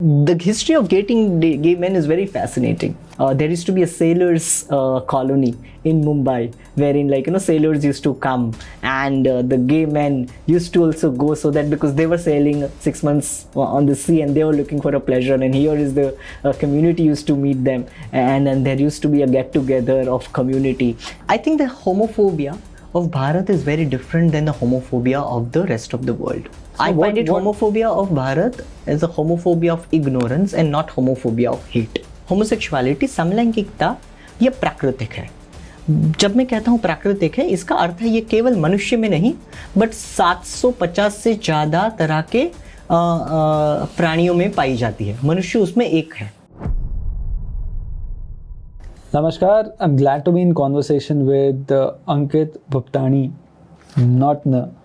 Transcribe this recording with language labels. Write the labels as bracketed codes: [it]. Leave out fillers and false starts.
[en] The history of gay men is very fascinating. There used to be a sailors colony in Mumbai, wherein sailors used to come, and the gay men used to also go, so that because they were sailing 6 months on the sea and they were looking for a pleasure, and here is the community used to meet them, and then there used to be a get together of community. I think the homophobia of Bharat is very different than the homophobia of the rest of the world. I find homophobia of Bharat as a homophobia of ignorance and not homophobia of hate. [hi] Homosexuality, समलैंगिकता, ये प्राकृतिक है. जब मैं कहता हूँ प्राकृतिक है, इसका अर्थ है ये केवल मनुष्य में नहीं, बट 750 से ज़्यादा तरह के प्राणियों में पाई जाती है. मनुष्य उसमें एक है. [en] Namaskar, I'm glad to be in conversation with Ankit Bhuptani. Not now.